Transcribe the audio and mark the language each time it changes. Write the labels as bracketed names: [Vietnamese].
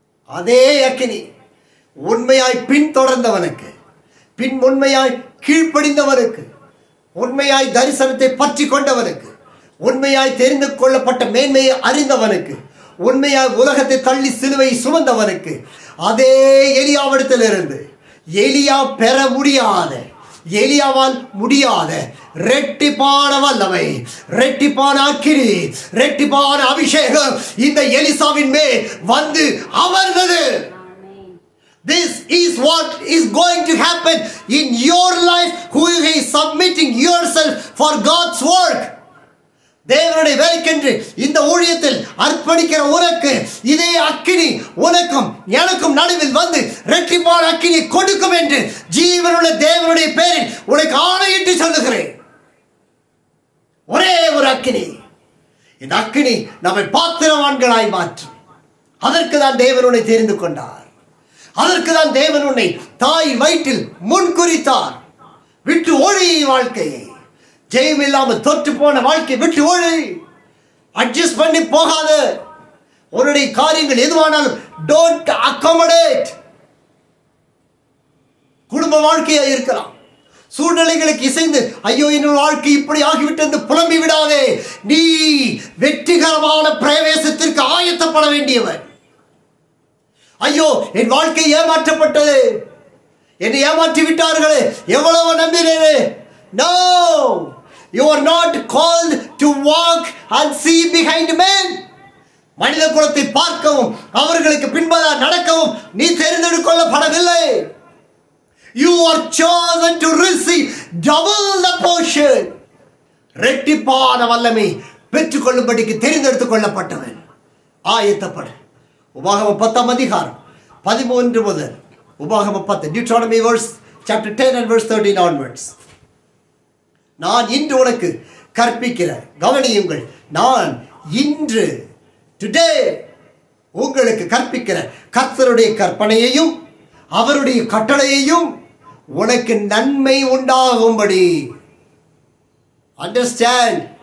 [Tamil] அதே அக்கினி உண்மையாய் பின்தொடர்ந்தவனுக்கு, உண்மையாய் கீழ்ப்படிந்தவனுக்கு, உண்மையாய் தரிசனத்தை பற்றி கொண்டவனுக்கு, உண்மையாய் தெரிந்து கொள்ளப்பட்ட மேன்மையை அறிந்தவனுக்கு, உண்மையாய் உலகத்தை தள்ளி சிலுவை சுமந்தவனுக்கு, அதே எலியாவிடத்திலிருந்து எலியா பெற முடியாத, எலியாவால் முடியாத ரெட்டிப்பான வல்லமை, ரெட்டிப்பான அக்கினி, ரெட்டிப்பான அபிஷேகம் இந்த எலிசாவின் மேல் வந்து அமர்ந்தது. [English] This is what is going to happen in your life who is submitting yourself for God's work. [Tamil] தேவனுடைய வேலைக்கென்று இந்த ஊழியத்தில் அர்ப்பணிக்கிற உனக்கு இதே அக்கினி உனக்கும் எனக்கும் நடுவில் வந்து இரட்டிப்பான அக்கினி கொடுக்கும் என்று ஜீவனுள்ள தேவனுடைய பெயரில் உனக்கு ஆணையிட்டு சொல்லுகிறேன். ஒரே ஒரு அக்கினி. இந்த அக்கினி நம்மை பாத்திரவான்களாய் மாற்றும். அதற்கு தான் தேவன் உன்னை தெரிந்து கொண்டார். அதற்கு தான் தேவன் உன்னை தாய் வயிற்றில் முன்குறித்தார். விட்டு ஒழி வாழ்க்கையை, ஜெயம் இல்லாமல் தோற்று போன வாழ்க்கை விட்டு ஓடு. அட்ஜஸ்ட் பண்ணி போகாத. உன்னுடைய காரியங்கள் எதுவானாலும் [English] Don't accommodate. [Tamil] குடும்ப வாழ்க்கையா இருக்கலாம், சூழ்நிலைகளுக்கு இசைந்து ஐயோ என்னோட வாழ்க்கை இப்படி ஆகிவிட்டு புலம்பி விடாதே. நீ வெற்றிகரமான பிரவேசத்திற்கு ஆயத்தப்பட வேண்டியவன். ஐயோ என் வாழ்க்கை ஏமாற்றப்பட்டது, என்னை ஏமாற்றி விட்டார்களே, எவ்வளவு நம்பினேனே. [English] No, you are not called to walk and see behind men. [Tamil] மனித குலத்தை பார்க்கவும் அவர்களுக்கு பின்பதாக நடக்கவும் நீ தெரிந்தெடுக்கொள்ளப்படவில்லை. [English] You are chosen to receive double the portion. [Tamil] ரெட்டிப்பான வல்லமை பெற்றுக்கொள்ளும்படிக்கு தெரிந்தெடுத்துக் கொள்ளப்பட்டவன். ஆயத்தப்படு. உபாகமம் 10ஆம் அதிகாரம் 13 முதல் உபாகமம் 10, [English] Deuteronomy verse chapter 10 and verse 13 onwards. [Tamil] நான் இன்று உனக்கு கற்பிக்கிற, கவனியுங்கள், நான் இன்று டுடே உங்களுக்கு கற்பிக்கிற கர்த்தருடைய கற்பனையையும் அவருடைய கட்டளையையும் உனக்கு நன்மை உண்டாகும்படி. அண்டர்ஸ்டாண்ட்.